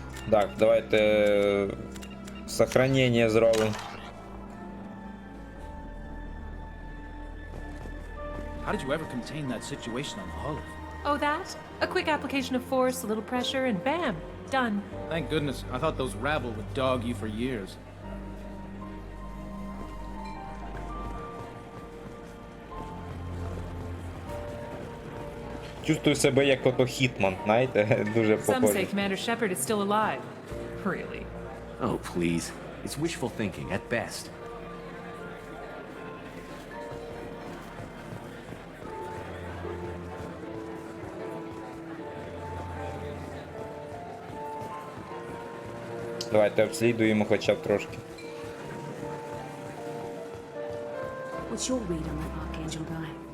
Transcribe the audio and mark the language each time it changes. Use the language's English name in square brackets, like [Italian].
[Ukrainian] Так, давайте сохранення зробимо. [English] How did you ever contain that situation on the hull? Oh, that? A quick application of force, a little pressure, and bam! Done. Thank goodness. I thought those rabble would dog you for years. [Russian] Чувствую [Ukrainian] себе як ото Хітман, знаєте, дуже [English] Some say [Russian] похоже. [English] Commander Shepard is still alive. Really? Oh, please. It's wishful thinking at best. [Ukrainian] Давайте обслідуємо хоча б трошки. [English] What's your read on that Archangel guy?